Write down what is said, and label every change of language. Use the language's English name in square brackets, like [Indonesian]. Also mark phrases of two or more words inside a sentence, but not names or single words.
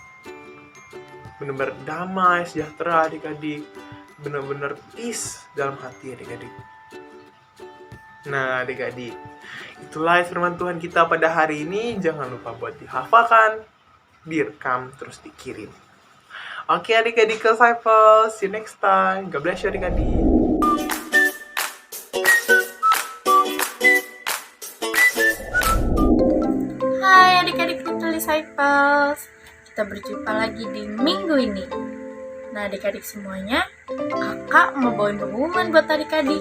[Indonesian] Benar-benar damai, sejahtera adik-adik, benar-benar peace dalam hati adik-adik. Nah adik-adik, itulah firman Tuhan kita pada hari ini. Jangan lupa buat dihafalkan, direkam, terus dikirim. Oke adik-adik Ilmepos, [English] see you next time. God bless you [Indonesian] adik-adik. Hai adik-adik Little Disciples, kita berjumpa lagi di minggu ini. Nah adik-adik semuanya, kakak mau bawain pengumuman buat adik-adik.